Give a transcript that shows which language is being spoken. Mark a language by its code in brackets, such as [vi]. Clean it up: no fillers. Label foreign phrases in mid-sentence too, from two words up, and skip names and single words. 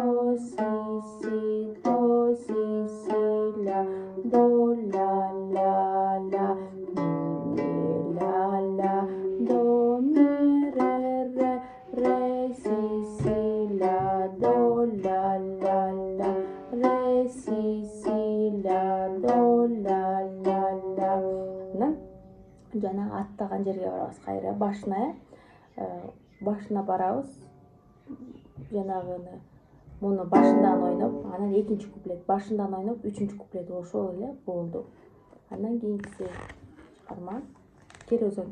[ky] си, до, си, ля, до, ля, ля, ля, ми, ля, ля, до, ми, ре, си, ля, до, ля, ля, ля, ре, си, ля, до, ля, ля, ля. Жана аттаган жерге барабыз кайра башына, башына барабыз. Жанагыны муну башындан ойноп, анан экинчи куплет башындан ойноп, үчүнчү куплет ошол эле болду. Андан кийинкиси чыгарма керөзөн.